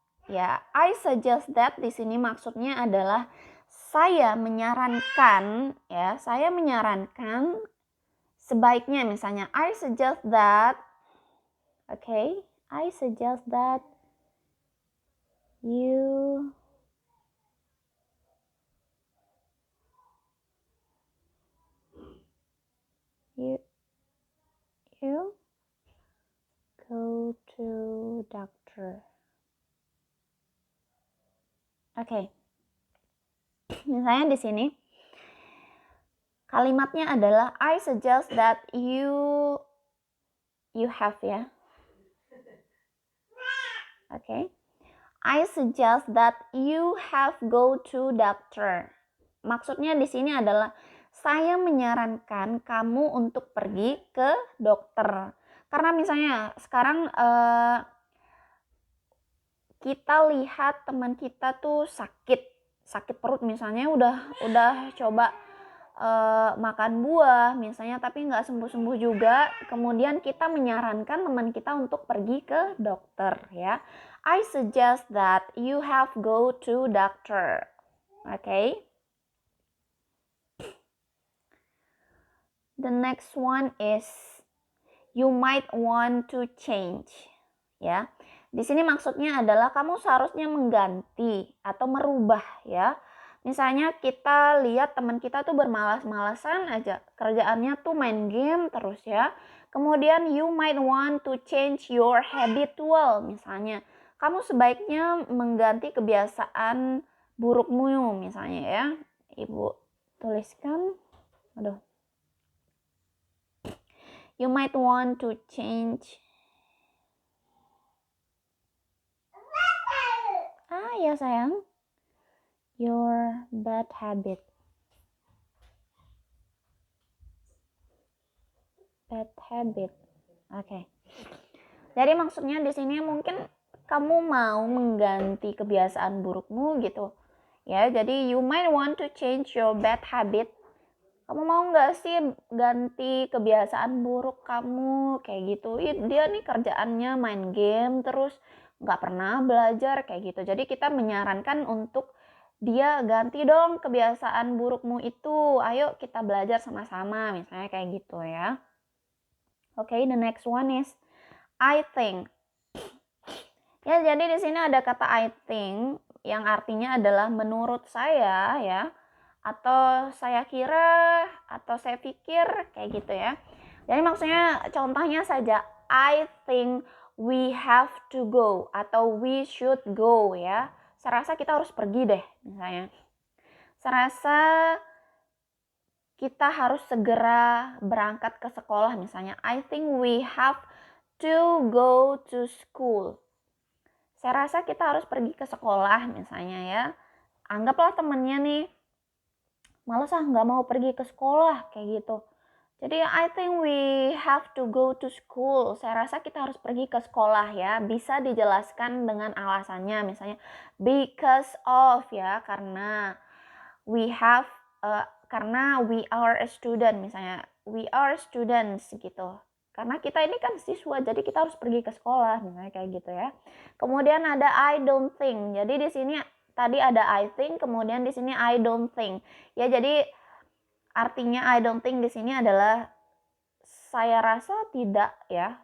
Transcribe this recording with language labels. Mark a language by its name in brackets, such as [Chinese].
[English] Ya, I suggest that [Indonesian] di sini maksudnya adalah saya menyarankan, ya, saya menyarankan sebaiknya, misalnya [English] I suggest that, okay, I suggest that you go to doctor. Oke. [Indonesian] Misalnya di sini kalimatnya adalah [English] I suggest that you have, [Indonesian] ya. Oke. [English] I suggest that you have go to doctor. [Indonesian] Maksudnya di sini adalah saya menyarankan kamu untuk pergi ke dokter. Karena misalnya sekarang kita lihat teman kita tuh sakit perut misalnya, udah coba makan buah misalnya tapi nggak sembuh-sembuh juga, kemudian kita menyarankan teman kita untuk pergi ke dokter, ya. [English] I suggest that you have go to doctor. Okay. The next one is you might want to change, ya. [Indonesian] Di sini maksudnya adalah kamu seharusnya mengganti atau merubah, ya. Misalnya kita lihat teman kita tuh bermalas-malasan aja, kerjaannya tuh main game terus, ya. Kemudian [English] you might want to change your habitual, [Indonesian] misalnya kamu sebaiknya mengganti kebiasaan burukmu misalnya, ya. Ibu tuliskan, [English] you might want to change [Indonesian] ya sayang, [English] your bad habit. Oke. [Indonesian] Jadi maksudnya di sini mungkin kamu mau mengganti kebiasaan burukmu gitu, ya. [English] Jadi you might want to change your bad habit. [Indonesian] Kamu mau nggak sih ganti kebiasaan buruk kamu kayak gitu? Dia nih kerjaannya main game terus nggak pernah belajar kayak gitu. Jadi kita menyarankan untuk dia ganti dong kebiasaan burukmu itu. Ayo kita belajar sama-sama, misalnya kayak gitu, ya. [English] Okay, the next one is I think. [Indonesian] Ya, jadi di sini ada kata I think yang artinya adalah menurut saya, ya. Atau saya kira, atau saya pikir, kayak gitu, ya. Jadi maksudnya contohnya saja, [English] I think we have to go atau we should go, ya. [Indonesian] Saya rasa kita harus pergi deh, misalnya. Saya rasa kita harus segera berangkat ke sekolah, misalnya. [English] I think we have to go to school. [Indonesian] Saya rasa kita harus pergi ke sekolah, misalnya, ya. Anggaplah temennya nih, males nggak mau pergi ke sekolah, kayak gitu. [English] Jadi I think we have to go to school. [Indonesian] Saya rasa kita harus pergi ke sekolah, ya. Bisa dijelaskan dengan alasannya, misalnya [English] because of, ya, karena we have, karena we are a student, misalnya we are students gitu. [Indonesian] Karena kita ini kan siswa, jadi kita harus pergi ke sekolah, misalnya kayak gitu, ya. Kemudian ada [English] I don't think. [Indonesian] Jadi di sini tadi ada I think, kemudian di sini I don't think. Ya, jadi artinya I don't think di sini adalah saya rasa tidak, ya.